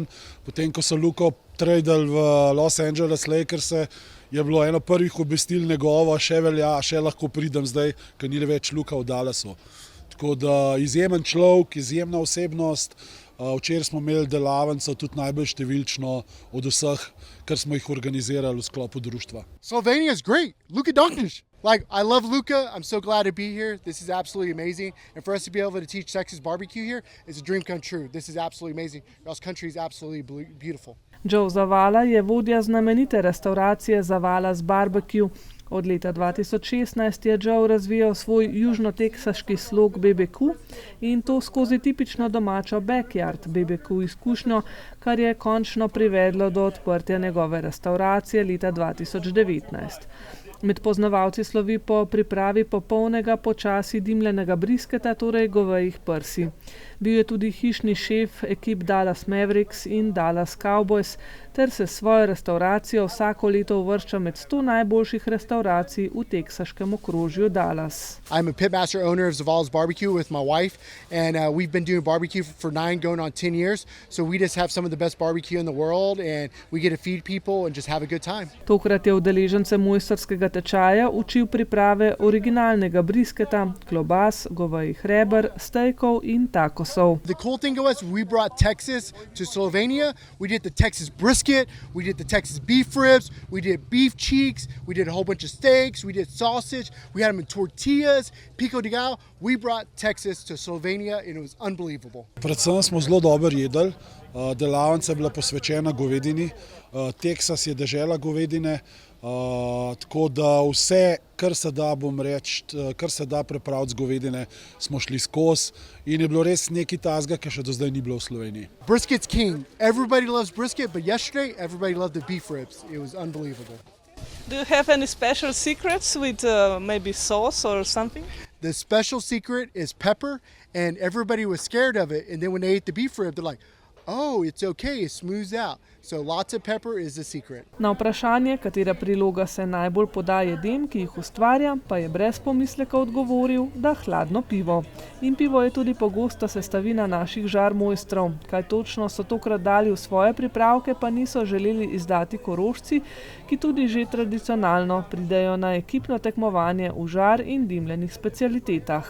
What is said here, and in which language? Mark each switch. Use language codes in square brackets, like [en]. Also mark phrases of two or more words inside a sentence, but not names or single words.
[sl] Potem, ko so Luko tradali v Los Angeles Lakerse, je bilo eno prvih obvestil njegovo, še velja, še lahko pridem zdaj, ker ni več Luka v Dallasu. Tako da izjemen človek, izjemna osebnost. Včeraj smo imeli delavnico tudi najbolj številčno od vseh, kar smo jih organizirali v sklopu društva. [en] Slovenia is great. Luka Doncic. Like, I love Luka. I'm so glad to be here. This is absolutely amazing. And for us to be able to teach Texas barbecue here is a dream come true. This is absolutely amazing. Our country is absolutely beautiful. [sl] Joe Zavala je vodja znamenite restauracije Zavala's Barbecue. Od leta 2016 je Joe razvijal svoj južnoteksaški slog BBQ in to skozi tipično domačo [en] backyard BBQ [sl] izkušnjo, kar je končno privedlo do odprtja njegove restauracije leta 2019. Med poznavalci slovi po pripravi popolnega počasi dimljenega brisketa, torej govejih prsi. Bil je tudi hišni šef ekip Dallas Mavericks in Dallas Cowboys, ter se svojo restauracijo vsako leto uvršča med 100 najboljših restauracij v teksaškem okrožju Dallas. [en] I'm a pitmaster owner of Zavala's Barbecue with my wife, and we've been doing barbecue for 9 going on 10 years, so we just have some of the best barbecue in the world and we get to feed people and just have a good time. [sl] Tokrat je udeležence mojstrskega tečaja učil priprave originalnega brisketa, klobas, govejih reber, stejkov in takosov. [en] The cool thing was we brought Texas to Slovenia. We did the Texas brisket, we did the Texas beef ribs, we did beef cheeks, we did a whole bunch of steaks, we did sausage, we had them in tortillas, pico de gallo. We brought Texas to Slovenia and it was unbelievable. [sl] Predvsem smo zelo dobro jedli. Delavnica je bila posvečena govedini. Teksas je dežela govedine. Tako da vse, kar se da, bom reči, kar se da prepraviti z govedine, smo šli skozi in je bilo res nekaj tazga, ki še do zdaj ni bilo v Sloveniji. [en] Brisket's king. Everybody loves brisket, but yesterday everybody loved the beef ribs. It was unbelievable. Do you have any special secrets with maybe sauce or something? The special secret is pepper, and everybody was scared of it, and then when they ate the beef rib, they're like, oh, it's okay, it smooths out. So lots of pepper is the secret. [sl] Na vprašanje, katera priloga se najbolj poda jedem, ki jih ustvarja, pa je brez pomisleka odgovoril, da hladno pivo. In pivo je tudi pogosta sestavina naših žar mojstrov. Kaj točno so tokrat dali v svoje pripravke, pa niso želeli izdati Korošci, ki tudi že tradicionalno pridejo na ekipno tekmovanje v žar in dimljenih specialitetah.